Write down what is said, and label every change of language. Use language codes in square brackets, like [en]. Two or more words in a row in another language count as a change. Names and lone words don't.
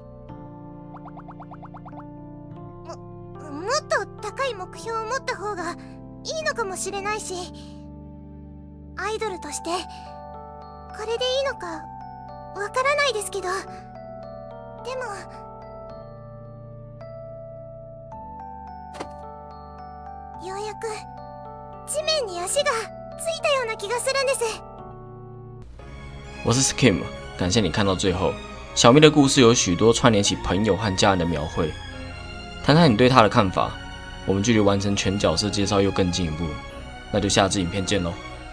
[ja] もっと高い目標を持った方がいいのかもしれないし、アイドルとしてこれでいいのかわからないですけど、でもようやく地面に足がついたような気がするんです。 [zh] 我是 Skim， 感谢你看到最后。小蜜的故事有许多串联起朋友和家人的描绘，谈谈你对他的看法。我们距离完成全角色介绍又更进一步，那就下支影片见喽。